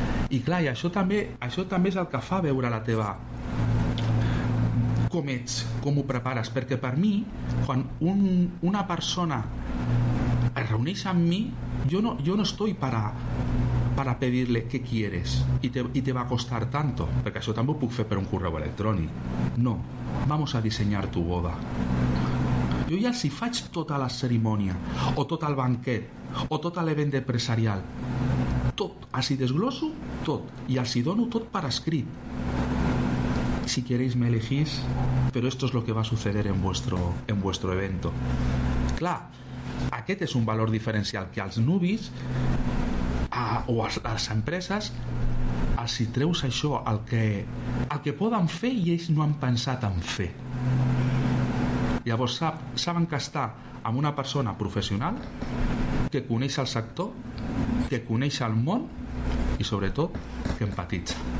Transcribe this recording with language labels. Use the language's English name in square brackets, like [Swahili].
[Spanish] Y claro, [Catalan] això també és el que fa veure la teva com ets, com ho prepares. Perquè per mi, quan una persona es reuneix amb mi, jo [Spanish] no estoy para pedirle qué quieres y te va a costar tanto, porque eso tampoco puedo hacer por un correo electrónico. No, vamos a diseñar tu boda. Yo ya si faig toda la cerimonia o todo el banquet o todo el evento empresarial, tot, así desgloso tot y así dono tot para escrit. Si queréis me elegís, pero esto es lo que va a suceder en vuestro evento. [Catalan] Claro, aquest es un valor diferencial que als nubis o a les empreses els hi treus això, el que poden fer, i ells no han pensat en fer. Llavors saben que està amb una persona professional que coneix el sector, que coneix el món i sobretot que empatitza.